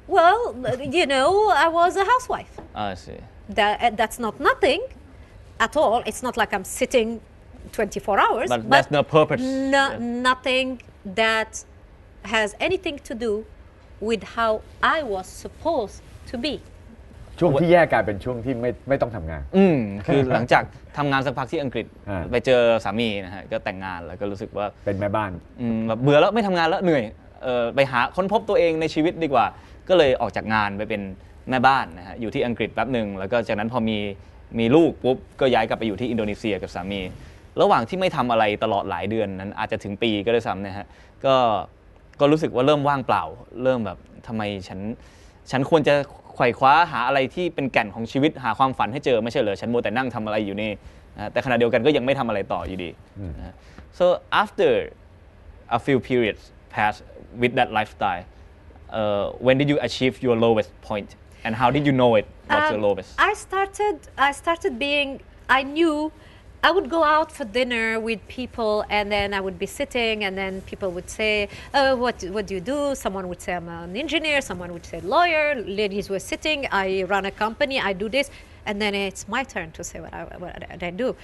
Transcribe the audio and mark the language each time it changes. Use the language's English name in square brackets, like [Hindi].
[English] Well, I was a housewife. I see. That's not nothing at all. It's not like I'm sitting 24 hours. But that's no purpose. Nothing that has anything to do with how I was supposed to be. [Thai] ช่วงที่แยกกลายเป็นช่วงที่ไม่ต้องทำงาน คือหลังจากทำงานสักพักที่อังกฤษไปเจอสามีนะฮะก็แต่งงานแล้วก็รู้สึกว่า เป็นแม่บ้าน แบบเบื่อแล้วไม่ทำงานแล้วเหนื่อยไปหาค้นพบตัวเองในชีวิตดีกว่าก็เลยออกจากงานไปเป็นแม่บ้านนะฮะอยู่ที่อังกฤษแป๊บหนึ่งแล้วก็จากนั้นพอมีลูกปุ๊บก็ย้ายกลับไปอยู่ที่อินโดนีเซียกับสามีระหว่างที่ไม่ทำอะไรตลอดหลายเดือนนั้นอาจจะถึงปีก็ได้ซ้ำนะฮะ ก็รู้สึกว่าเริ่มว่างเปล่าเริ่มแบบทำไมฉันควรจะไขว่คว้าหาอะไรที่เป็นแก่นของชีวิตหาความฝันให้เจอไม่ใช่เหรอฉันมัวแต่นั่งทำอะไรอยู่นี่แต่ขณะเดียวกันก็ยังไม่ทำอะไรต่ออยู่ดี [English] so after a few periods pass with that lifestyle when did you achieve your lowest [Thai] point and how did you know it what's your lowest [English] I started being I knew I would go out for dinner with people and then I would be sitting and then people would say, oh, what do you do? Someone would say, I'm an engineer. Someone would say, lawyer. Ladies were sitting. I run a company. I do this. And then it's my turn to say what I do.